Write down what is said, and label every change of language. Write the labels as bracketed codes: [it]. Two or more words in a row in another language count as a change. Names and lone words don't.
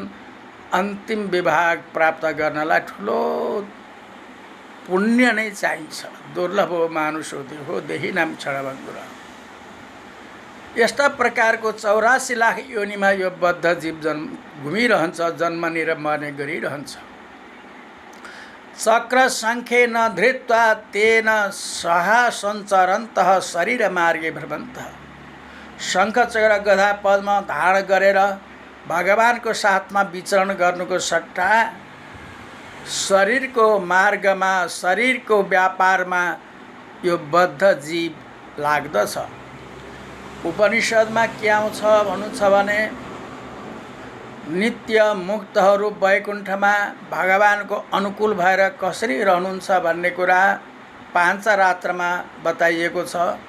[ne] अन्तिम विभाग प्राप्त गर्नलाई ठुलो पुण्य नै चाहिन्छ। [sa] दुर्लभ हो मानुष हो देही नाम क्षणभङ्गुर। [ne] यस्ता प्रकारको 84 लाख योनिमा यो बद्ध जीव घुमिरहन्छ, जन्मने र मर्ने गरिरहन्छ। [sa] चक्र सङ्ख्ये न धृत्वा तेन सहा सञ्चरन्तः शरीर मार्गे भ्रमन्तः। [ne] शङ्ख चक्र गदा पद्म धारण गरेर भगवानको साथमा विचरण गर्नुको सट्टा शरीरको मार्गमा, शरीरको व्यापारमा यो बद्ध जीव लाग्दछ। उपनिषदमा के आउँछ भन्नु छ भने नित्य मुक्तहरू वैकुण्ठमा भगवानको अनुकूल भएर कसरी रहनुहुन्छ भन्ने कुरा पाञ्चरात्रमा बताइएको छ।